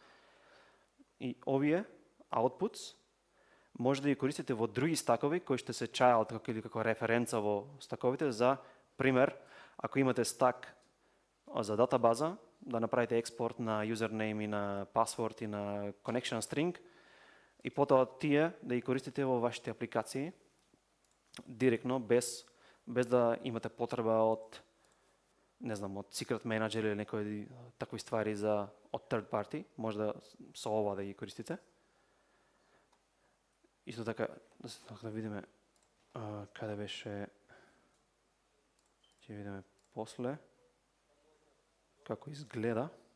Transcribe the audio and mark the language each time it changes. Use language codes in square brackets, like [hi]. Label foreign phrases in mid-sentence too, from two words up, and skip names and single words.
[mk] И овие outputs може да ги користите во други стакови кои што се child или како референца во стаковите. За пример, ако имате стак за датабаза, да направите експорт на username и на password и на [en] connection string [mk] и потоа тие да ги користите во вашите апликации директно без да имате потреба од, не знам, од Secret Manager или некои такви ствари од [en] third party, [mk] може да со ова да ги користите. Исто така, да видиме каде беше, ќе видиме после како изгледа.